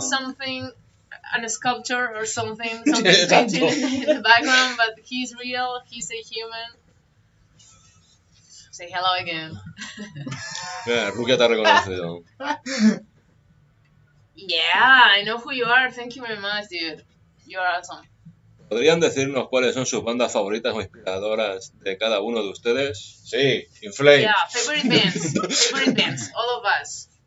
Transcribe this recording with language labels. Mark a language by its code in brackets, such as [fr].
[en] something a sculpture or something [es] Exacto. [en] painted in the background, but he's real. He's a human. Say hello again. [es] Mira, Rukia te ha reconocido. [en] Yeah, I know who you are. Thank you very much, dude. You are awesome. [es] ¿Podrían decirnos cuáles son sus bandas favoritas o inspiradoras de cada uno de ustedes? Sí, In Flames. [en] Yeah, favorite bands, all of us.